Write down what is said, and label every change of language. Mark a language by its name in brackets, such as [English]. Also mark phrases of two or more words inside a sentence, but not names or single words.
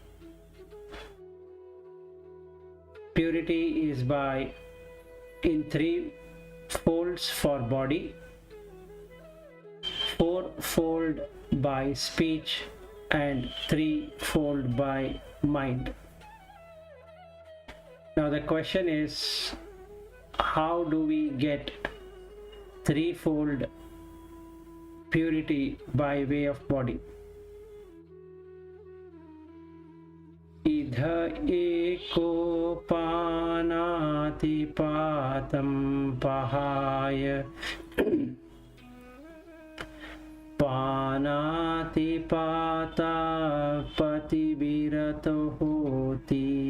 [English] Purity is by in 3 folds for body, 4-fold by speech, and 3-fold by mind. Now the question is, how do we get 3-fold purity by way of body? [Pali] Idha eko panati patam pahaya panati pata patibirato hoti